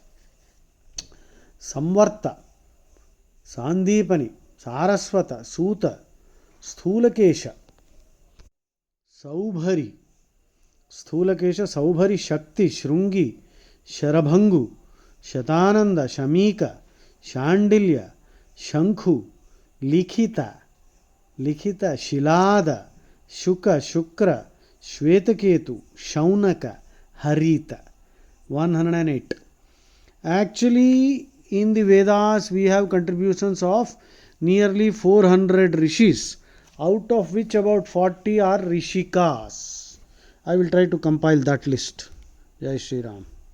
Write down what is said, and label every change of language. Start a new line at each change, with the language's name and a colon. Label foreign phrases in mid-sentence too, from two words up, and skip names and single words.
Sanskrit: ಸಂವರ್ತ, ಸಾಂದೀಪನಿ, ಸಾರಸ್ವತ, ಸೂತ, ಸ್ಥೂಲಕೇಶ, ಸೌಭರಿ, ಸ್ಥೂಲಕೇಶ, ಸೌಭರಿ, ಶಕ್ತಿ, ಶೃಂಗಿ, ಶರಭಂಗು, ಶತಾನಂದ, ಶಮೀಕ, ಶಾಂಡಿಲ್ಯ, ಶಂಖು, ಲಿಖಿತ, ಲಿಖಿತ, ಶಿಲಾದ, ಶುಕ, ಶುಕ್ರ, ಶ್ವೇತಕೇತು, ಶೌನಕ, ಹರಿತ. 108.
English: Actually, in the Vedas we have contributions of nearly 400 rishis, out of which about 40 are rishikas. I will try to compile that list.
Hindi: जय श्री राम.